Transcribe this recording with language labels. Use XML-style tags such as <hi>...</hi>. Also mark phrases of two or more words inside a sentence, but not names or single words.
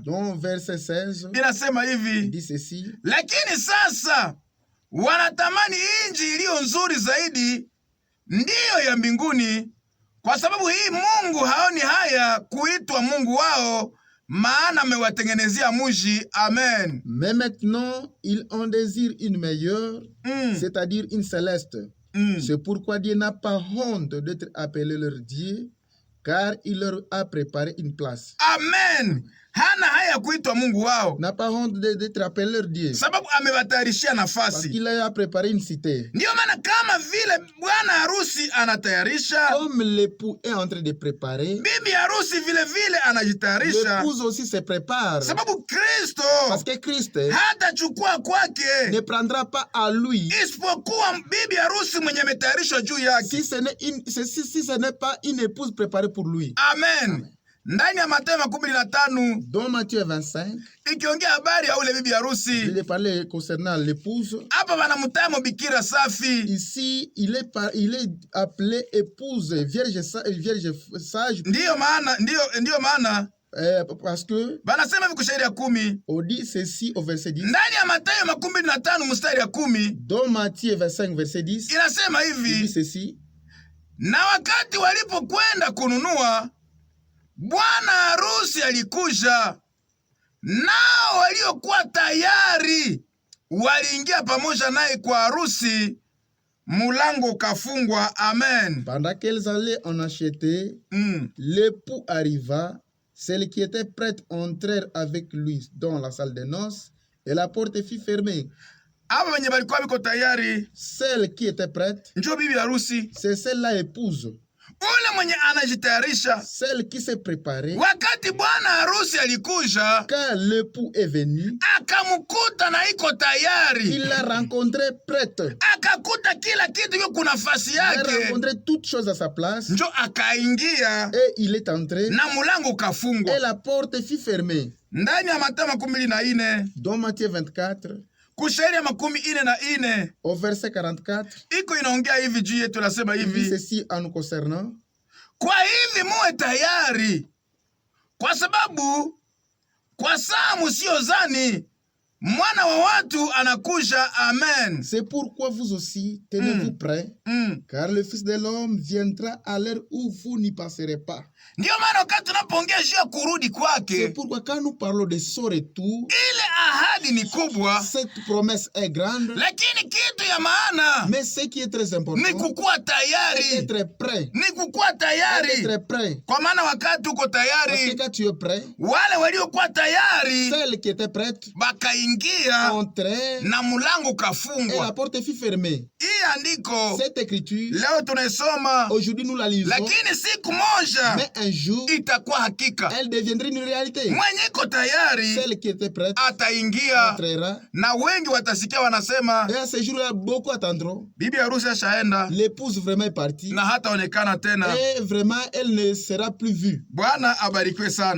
<fr>Dans verset 16,</fr> <sw>inasema</sw> <fr>il</fr> <sw>hivi:</sw> <fr>dit ceci:</fr> <sw>lakini sasa wanatamani inji iliyo nzuri zaidi, ndiyo ya mbinguni. Kwa sababu hii Mungu haoni haya kuitwa Mungu wao, maana amewatengenezea mji. Amen.</sw> <fr>Mais maintenant, ils en désirent une meilleure, c'est-à-dire une céleste. C'est pourquoi Dieu n'a pas honte d'être appelé leur Dieu, car il leur a préparé une place. Amen.</fr> <sw>Hana haya kuitwa Mungu wao,</sw> <fr>N'a pas honte d'être appelé leur Dieu,</fr> <sw>sababu amewatayarishia</sw> <fr>parce</fr> <sw>nafasi.</sw> <fr>qu'il a préparé une cité.</fr> <sw>Ndiyo maana kama vile bwana harusi anatayarisha,</sw> <fr>Comme l'époux est en train de préparer,</fr> <sw>bibi harusi vile vile anajitayarisha,</sw> <fr>l'épouse aussi se prépare.</fr> <sw>sababu Kristo</sw> <fr>Parce que Christ</fr> <sw>hatachukua kwake</sw> <fr>ne prendra pas à lui</fr> <sw>isipokuwa bibi harusi mwenye ametayarishwa juu yake.</sw> <fr>si ce n'est pas une épouse préparée pour lui.</fr> <sw>Amen. Ndani ya Mathayo 15</sw> <fr>Dans Matthieu 25,</fr> <sw>ikiongea habari ya ule bibi harusi,</sw> <fr>il est parlé concernant l'épouse.</fr> <sw>hapa wanamtamo bikira safi.</sw> <fr>Ici, il est appelé épouse, vierge sage,</fr> <sw>Ndiyo maana</sw> <fr>parce que</fr> <sw>banasema hivi kushairi ya 10,</sw> <fr>on dit ceci au verset 10.</fr> <sw>ndani ya Mathayo 25 mstari ya 10</sw> <fr>Dans Matthieu 25, verset 10,</fr> <sw>inasema</sw> <fr>il dit</fr> <sw>hivi:</sw> <fr>ceci:</fr> <sw>na wakati walipokwenda kununua, bwana harusi alikuja, nao waliokuwa tayari waliingia pamoja naye kwa harusi, mulango ukafungwa. Amen.</sw> <fr>Pendant qu'elles allaient en acheter, l'époux arriva. Celles qui étaient prêtes entrèrent avec lui dans la salle de noces, et la porte fut fermée.</fr> <sw>Aba wenye balikuwa biko tayari,</sw> <fr>Celle qui était prête,</fr> <sw>njoo bibi harusi.</sw> <fr>c'est celle-là épouse.</fr> <sw>Ule mwenye anajitayarisha,</sw> <fr>Celle qui s'est préparée.</fr> <sw>wakati bwana harusi alikuja,</sw> <fr>Quand l'époux est venu,</fr> <sw>akamkuta na iko tayari,</sw> <fr>il l'a rencontré prête.</fr> <sw>akakuta kila kitu iko kuna nafasi</sw> <fr>Il a</fr> <sw>yake,</sw> <fr>rencontré toutes choses à sa place.</fr> <sw>njoo akaingia</sw> <fr>Et il est entré.</fr> <sw>na mulango ukafungwa.</sw> <fr>Et la porte fut fermée.</fr> <sw>Ndani ya Mathayo 24</sw> <fr>Dans Matthieu 24,</fr> <sw>kushairi ya 44</sw> <fr>au verset 44,</fr> <sw>iko inaongea hivi juu yetu, nasema</sw> <fr>il dit</fr> <sw>hivi:</sw> <fr>ceci en nous concernant:</fr> <sw>kwa hivi muwe tayari, kwa sababu kwa saa musiozani mwana wa watu anakuja. Amen.</sw> <fr>c'est pourquoi vous aussi, tenez-vous prêts, car le Fils de l'homme viendra à l'heure où vous n'y passerez pas.</fr> <sw>Ndiyo maana wakati tunapoongea juu ya kurudi</sw> <fr>C'est</fr> <sw>kwake,</sw> <fr>pourquoi quand nous parlons de son retour,</fr> <sw>ile ahadi ni kubwa,</sw> <fr>cette promesse est grande,</fr> <sw>lakini kitu ya maana</sw> <fr>mais ce qui est très</fr> <sw>ni</sw> <fr>important,</fr> <sw>kukuwa</sw> <fr>c'est</fr> <sw>tayari,</sw> <fr>être prêt.</fr> <sw>ni kukuwa tayari.</sw> <fr>Être prêt.</fr> <sw>Kwa maana wakati uko</sw> <fr>Parce que</fr> <sw>tayari,</sw> <fr>quand tu es prêt,</fr> <sw>wale waliokuwa tayari</sw> <fr>celle qui était prête</fr> <sw>bakaingia</sw> <fr>entrait</fr> <sw>na mulango</sw> <fr>et la</fr> <sw>ukafungwa.</sw> <fr>porte fut fermée.</fr> <sw>Hii andiko</sw> <fr>Cette écriture,</fr> <sw>leo tunaisoma,</sw> <fr>aujourd'hui nous la lisons,</fr> <sw>lakini siku moja</sw> <fr>mais un jour,</fr> <sw>itakuwa hakika.</sw> <fr>elle deviendra une réalité.</fr> <sw>Mwenye iko tayari</sw> <fr>Celle qui était prête</fr> <sw>ataingia,</sw> <fr>entrera.</fr> <sw>na wengi watasikia wanasema,</sw> <fr>Et à ce jour-là, beaucoup attendront.</fr> <sw>bibi harusi ashaenda</sw> <fr>L'épouse vraiment est partie.</fr> <sw>na hataonekana tena.</sw> <fr>Et vraiment, elle ne sera plus vue.</fr> <sw>Bwana abarikiwe sana.</sw>